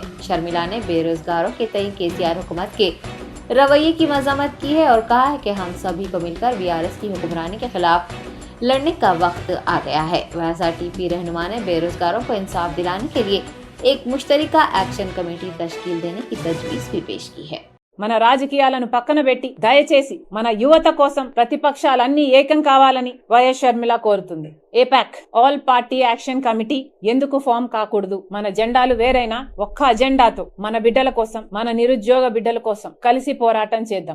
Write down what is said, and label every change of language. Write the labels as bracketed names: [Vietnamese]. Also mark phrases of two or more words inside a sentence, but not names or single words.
[Urdu] شرمیلا نے بے روزگاروں کے تئیں KCR حکومت کے رویے کی مذمت کی ہے اور کہا ہے کہ ہم سبھی کو مل کر BRS کی حکمرانی کے خلاف لڑنے کا وقت آ گیا ہے۔ ویسا TP رہنما نے بے روزگاروں کو انصاف دلانے کے لیے ایک مشترکہ [English] action committee [Urdu] تشکیل دینے کی تجویز بھی پیش کی ہے۔ [Telugu] మన రాజకీయాలను పక్కన పెట్టి దయచేసి మన యువత కోసం ప్రతిపక్షాలన్నీ ఏకం కావాలని వైఎస్ షర్మిల కోరుతుంది। ఏపాక్ [English] all party action committee [Telugu] ఎందుకు ఫామ్ కాకూడదు? మన జెండాలు వేరైనా ఒక్క అజెండాతో మన బిడ్డల కోసం, మన నిరుద్యోగ బిడ్డల కోసం కలిసి పోరాటం చేద్దాం।